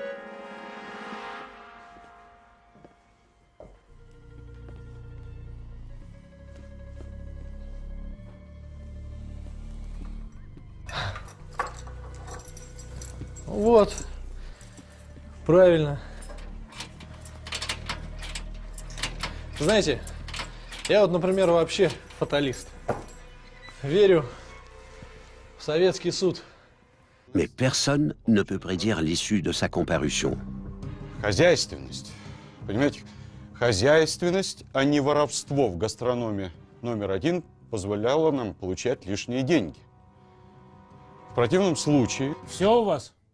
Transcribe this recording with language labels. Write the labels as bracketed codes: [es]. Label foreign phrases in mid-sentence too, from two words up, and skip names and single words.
[ru] Вот. Правильно. Знаете, я вот, например, вообще фаталист. Верю в советский суд. [fr] Mais personne ne peut prédire l'issue de sa comparution. [ru] Хозяйственность. Понимаете? Хозяйственность, а не воровство в гастрономе номер один позволяло нам получать лишние деньги. В противном случае... Все у вас?